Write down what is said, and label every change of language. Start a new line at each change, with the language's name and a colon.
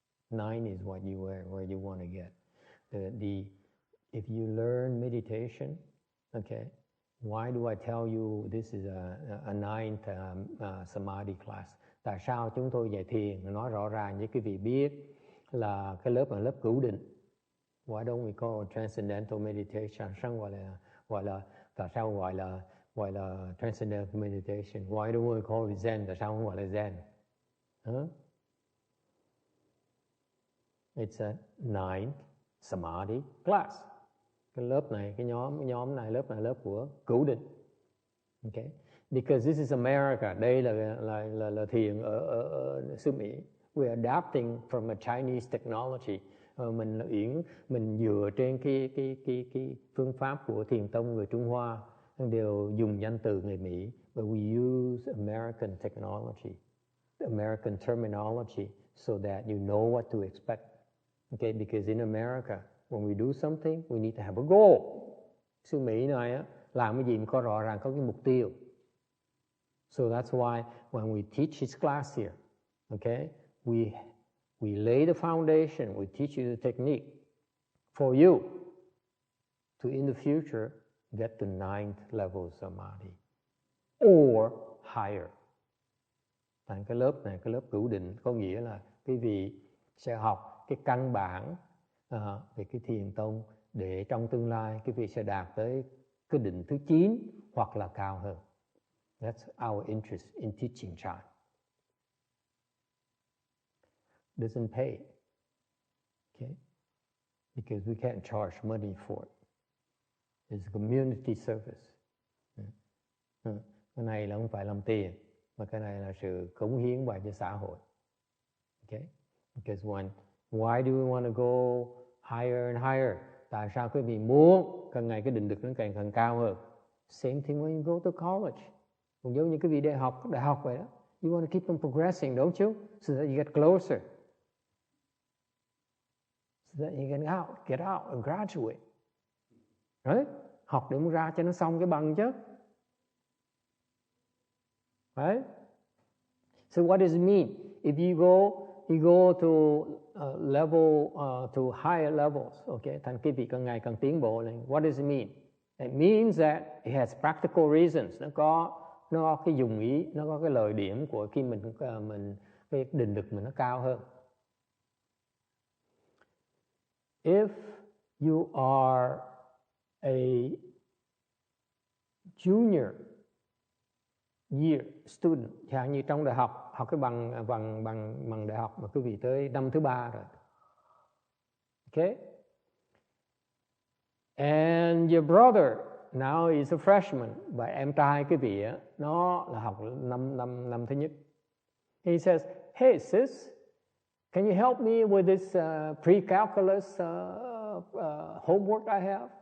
English: 9 is where you want to get. If you learn meditation, okay, why do I tell you this is a 9th Samadhi class?
Vietnamese: Tại sao chúng tôi dạy thiền nói rõ ràng với quý vị biết là cái lớp là lớp cửu định.
English: Why don't we call it Transcendental Meditation?
Vietnamese: Sao tại sao gọi là Transcendental Meditation?
English: Why don't we call it Zen?
Vietnamese: Tại sao không gọi là Zen?
English: It's a 9th Samadhi class.
Vietnamese: Cái lớp này, cái nhóm này, lớp này lớp của cửu định.
English: Okay? Because this is America.
Vietnamese: Đây là thiền ở xứ Mỹ.
English: We are adapting from a Chinese technology.
Vietnamese: Mình dựa trên cái phương pháp của thiền tông người Trung Hoa, đều dùng danh từ người Mỹ,
English: but we use American technology, American terminology, so that you know what to expect. Okay, because in America, when we do something, we need to have a goal.
Vietnamese: Xứ Mỹ này á, làm cái gì cũng có rõ ràng có cái mục tiêu.
English: So that's why when we teach his class here, okay, we lay the foundation, we teach you the technique for you to in the future get the 9th level samadhi or higher.
Vietnamese: Thành cái lớp này, cái lớp cửu định có nghĩa là quý vị sẽ học cái căn bản về cái thiền tông để trong tương lai quý vị sẽ đạt tới cái định thứ 9 hoặc là cao hơn.
English: That's our interest in teaching Chan. Doesn't pay, okay? Because we can't charge money for it. It's a community service.
Vietnamese: Cái này là không phải làm tiền, mà cái này là sự cống hiến vào cho xã hội.
English: Okay? Because why do we want to go higher and higher?
Vietnamese: Tại sao quý vị muốn càng ngày cái định lực nó càng cao hơn?
English: Same thing when you go to college.
Vietnamese: Cũng giống như quý vị đại học vậy đó.
English: You want to keep on progressing, don't you? So that you get closer. So that you can get out and graduate. Right?
Vietnamese: Học để muốn ra cho nó xong cái bằng chứ.
English: Right? So what does it mean? If you go to level to higher levels, okay?
Vietnamese: Thành quý vị càng ngày càng tiến bộ lên.
English: What does it mean? It means that it has practical reasons.
Vietnamese: Nó có cái dùng ý, nó có cái lợi điểm của khi mình cái định lực mình nó cao hơn.
English: If you are a junior year student,
Vietnamese: chẳng như trong đại học cái bằng đại học mà quý vị tới năm thứ 3 rồi. Okay?
English: And your brother now is a freshman,
Vietnamese: và em trai quý vị nó là học năm thứ nhất.
English: He says, "Hey sis, can you help me with this pre-calculus homework I have?"